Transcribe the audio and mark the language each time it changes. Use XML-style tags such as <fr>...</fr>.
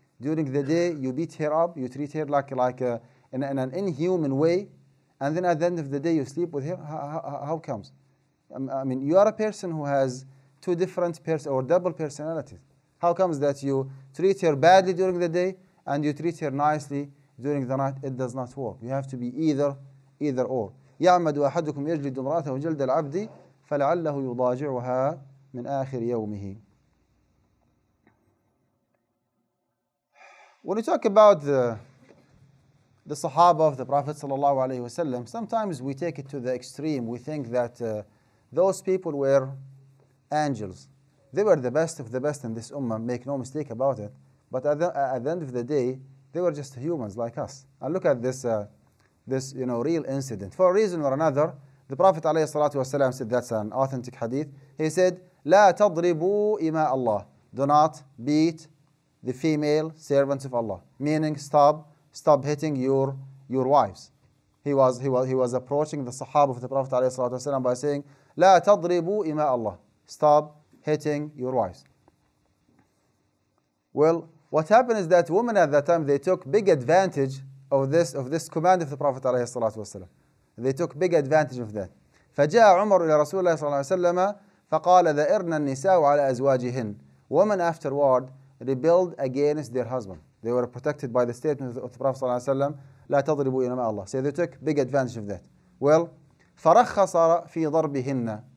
<en>During the day, you beat her up, you treat her like in an inhuman way, and then at the end of the day, you sleep with her. How comes? You are a person who has two different or double personalities. How comes that you treat her badly during the day and you treat her nicely during the night? It does not work. You have to be either or.</en> <ar>يعمد أحدكم يجلد امرأته جلد العبد فلعله يضاجعها من آخر يومه.</ar> <en>When we talk about the Sahaba of the Prophet ﷺ, sometimes we take it to the extreme. We think that those people were angels. They were the best of the best in this ummah, make no mistake about it. But at the end of the day, they were just humans like us. And look at this real incident. For a reason or another, the Prophet ﷺ said, that's an authentic hadith. He said,</en> <ar>لا تضربوا إماء الله.</ar> <en>Do not beat the female servants of Allah. Meaning, stop hitting your wives. He was approaching the Sahaba of the Prophet ﷺ by saying,</en> <ar>لا تضربوا إماء الله.</ar> <en>Stop hitting your wives. Well, what happened is that women at that time, they took big advantage of this command of the Prophet ﷺ. They took big advantage of that.</en> <ar>فجاء عمر إلى رسول الله صلى الله عليه وسلم فقال ذئرن النساء على أزواجهن.</ar> <en>Women afterward rebelled against their husband. They were protected by the statement of the Prophet ﷺ,</en> <ar>لا تضربوا إمام الله.</ar> <en>So they took big advantage of that. Well,</en> <ar>فرخص في ضربهن.</ar>